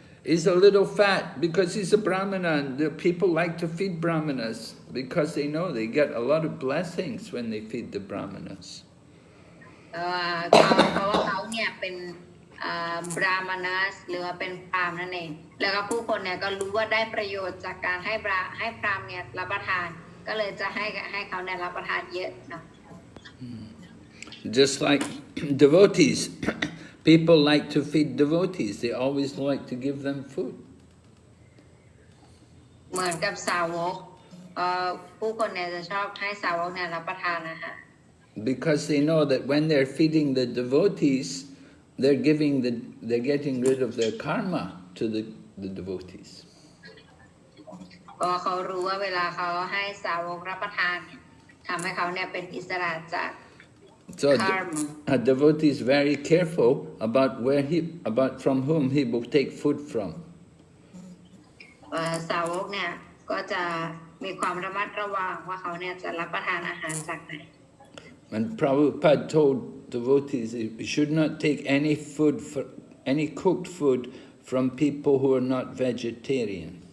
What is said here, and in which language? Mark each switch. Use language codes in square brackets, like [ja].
[en] He's a little fat because he's a Brahmana, and the people like to feed Brahmanas because they know they get a lot of blessings when they feed the Brahmanas. [th] เพราะว่าเขาเนี่ยเป็นบราหมณัสหรือว่าเป็นพราหมณ์นั่นเองแล้วก็ผู้คนเนี่ยก็รู้ว่าได้ประโยชน์จากการให้พราหมณ์เนี่ยรับประทานก็เลยจะให้เขาเนี่ยรับประทานเยอะเนาะ [en] Just like devotees, people like to feed devotees. They always like to give them food. [th] เหมือนกับสาวกผู้คนเนี่ยจะชอบให้สาวกเนี่ยรับประทานอาหาร [en] Because they know that when they're feeding the devotees, they're getting rid of their karma to the devotees. [th] เพราะเขารู้ว่าเวลาเขาให้สาวกรับประทานทำให้เขาเนี่ยเป็นอิสระจาก [en] So a devotee is very careful about from whom he will take food from. [th] สาวกเนี่ยก็จะมีความระมัดระวังว่าเขาเนี่ยจะรับประทานอาหารจากไหน [en] And Prabhupada told devotees you should not take any cooked food from people who are not vegetarian.